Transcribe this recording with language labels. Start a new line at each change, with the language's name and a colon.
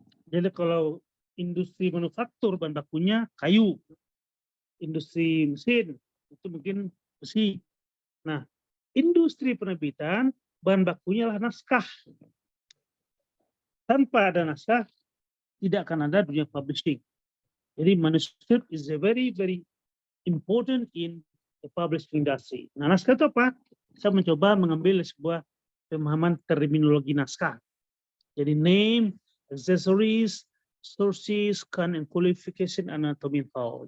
Indonesian: Jadi kalau industri manufaktur, bahan bakunya kayu. Industri mesin, itu mungkin besi. Nah, industri penerbitan, bahan bakunya adalah naskah. Tanpa ada naskah, tidak akan ada dunia publishing.
English: Jadi manuscript is a very, very important in the publishing industry.
Indonesian: Nah, naskah itu apa? Saya mencoba mengambil sebuah pemahaman terminologi naskah.
English: Jadi name, accessories, sources, kind and qualification, anatomy, how.